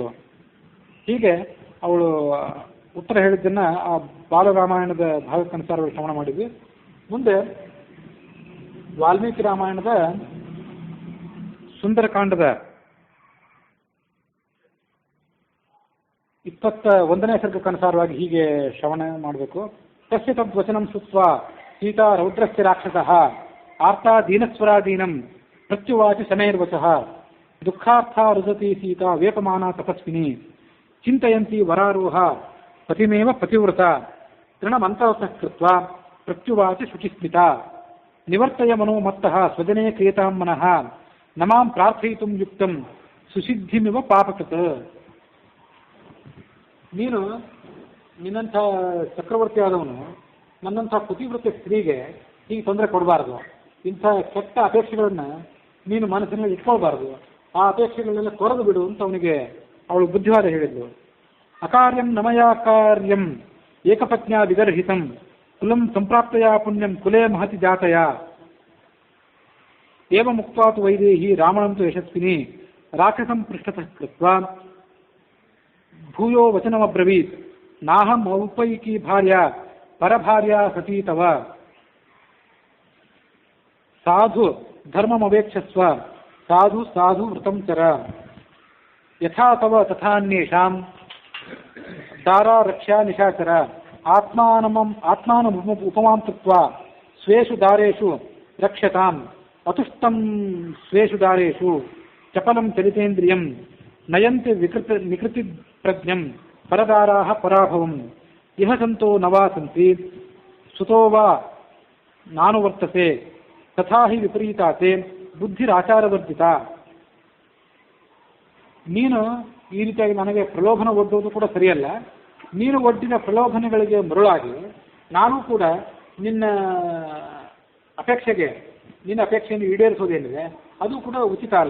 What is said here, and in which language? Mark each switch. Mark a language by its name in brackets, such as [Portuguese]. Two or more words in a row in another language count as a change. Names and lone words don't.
[Kannada] ಹೀಗೆ ಅವಳು ಉತ್ತರ ಹೇಳಿದ್ದನ್ನ ಆ ಬಾಲರಾಮಾಯಣದ ಭಾಗಕ್ಕನುಸಾರ ಶ್ರವಣ ಮಾಡಿದ್ವಿ. ಮುಂದೆ ವಾಲ್ಮೀಕಿ ರಾಮಾಯಣದ ಸುಂದರಕಾಂಡದ 21ನೇ ಸರ್ಗಕ್ಕನುಸಾರವಾಗಿ ಹೀಗೆ ಶ್ರವಣ ಮಾಡಬೇಕು. [Sanskrit] ತಸ್ಯ ತದ್ವಚನಂ ಸುತ್ವ ಸೀತಾ ರೌದ್ರಸ್ಯ ರಾಕ್ಷಸಃ ಆರ್ತಾ ದೀನಸ್ವರಾದೀನಂ ಪ್ರತ್ಯುವಾಚ ಶನೈರ್ವಚಃ ದುಃಖಾರ್ಥ ರುದತಿ ಸೀತಾ ವೇಪಮಾನ ತಪಸ್ವಿನಿ ಚಿಂತಯಂತಿ ವರಾರೋಹ ಪತಿಮೇವ ಪತಿವ್ರತ ತೃಣಮಂತವತಃ ಕೃತ್ವಾ ಪ್ರತ್ಯುವಾಚ ಶುಚಿಸ್ಮಿತಾ ನಿವರ್ತಯ ಮನೋಮತ್ತಃ ಸ್ವಜನೇ ಕ್ರಿಯತಾಂ ಮನಃ ನಮಾಂ ಪ್ರಾರ್ಥಯಿತುಂ ಯುಕ್ತಂ ಸುಸಿದ್ಧಿಮಿವ ಪಾಪಕೃತ್. [Kannada] ನೀನು ನಿನ್ನಂಥ ಚಕ್ರವರ್ತಿ ಆದವನು ನನ್ನಂಥ ಪತಿವ್ರತ ಸ್ತ್ರೀಗೆ ಹೀಗೆ ತೊಂದರೆ ಕೊಡಬಾರ್ದು. ಇಂಥ ಕೆಟ್ಟ ಅಪೇಕ್ಷೆಗಳನ್ನು ನೀನು ಮನಸ್ಸಿನಲ್ಲಿ ಇಟ್ಕೊಳ್ಬಾರ್ದು. ಆ ಅಪೇಕ್ಷೆಗಳನ್ನೆಲ್ಲ ತೊರೆದು ಬಿಡು ಅಂತ ಅವಳು ಬುದ್ಧಿವಾದ ಹೇಳಿದ್ಲು. [Sanskrit] ಅಕಾರ್ಯಂ ನಮಯಾ ಕಾರ್ಯಂ ಏಕಪತ್ನ್ಯಾ ವಿಗರ್ಹಿತಂ ಕುಲಂ ಸಂಪ್ರಾಪ್ತಯಾ ಪುಣ್ಯಂ ಕುಲೇ ಮಹತಿ ಜಾತಯ ಏವ ಮುಕ್ತಾತು ವೈದೇಹಿ ರಾಮಣಂತು ಯಶಸ್ವಿನಿ ರಾಕ್ಷಸಂ ಪೃಷ್ಠತಃ ಕೃತ್ವಾ ಭೂಯೋ ವಚನಮಬ್ರವೀತ್ ನಾಹಂ ಔಪೈಕಿ ಭಾರ್ಯ ಪರಭಾರ್ಯ ಸತೀ ತವ ಸಾಧು ಧರ್ಮಮವೇಕ್ಷಸ್ವ ಸಾಧು ಸಾಧು ವೃತಂ ಚರ ಯಥಾ ತವ ತಥಾನ್ಯೇಷಾಂ ದಾರಾ ರಕ್ಷ್ಯಾ ನಿಶಾಚರ ಆತ್ಮಾನಂ ಉಪಮಾಂ ಕೃತ್ವಾ ಸ್ವೇಷು ದಾರೇಷು ರಕ್ಷ್ಯತಾಂ ಅತುಷ್ಟಂ ಸ್ವೇಷು ದಾರೇಷು ಚಪಲಂ ಚಲಿತೇಂದ್ರಿಯಂ ನಯಂತಿ ನಿಕೃತಿ ಪ್ರಜ್ಞಂ ಪರದಾರಾಹ ಪರಾಭವಂ ಇಹ ಸಂತೋ ನವಾ ಸಂತಿ ಸುತೋ ವಾ ನಾನು ವರ್ತತೆ ತಥಾ ಹಿ ವಿಪರೀತಾತೆ ಬುದ್ಧಿರಾಚಾರವರ್ಜಿತ. [Kannada] ನೀನು ಈ ರೀತಿಯಾಗಿ ನನಗೆ ಪ್ರಲೋಭನೆ ಒಡ್ಡುವುದು ಕೂಡ ಸರಿಯಲ್ಲ. ನೀನು ಒಡ್ಡಿದ ಪ್ರಲೋಭನೆಗಳಿಗೆ ಮರುಳಾಗಿ ನಾನು ಕೂಡ ನಿನ್ನ ಅಪೇಕ್ಷೆಯನ್ನು ಈಡೇರಿಸೋದೇನಿದೆ ಅದು ಕೂಡ ಉಚಿತ ಅಲ್ಲ.